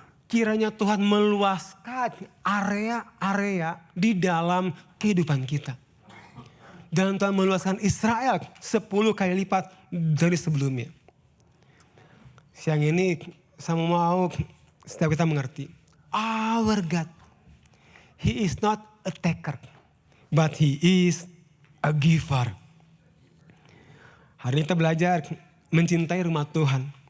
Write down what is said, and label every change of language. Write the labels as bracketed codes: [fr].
[id] Kiranya Tuhan meluaskan area-area di dalam kehidupan kita. Dan Tuhan meluaskan Israel 10 kali lipat dari sebelumnya. Siang ini saya mau setiap kita mengerti. [en] Our God, He is not a taker, but He is a giver. [id] Hari ini kita belajar mencintai rumah Tuhan.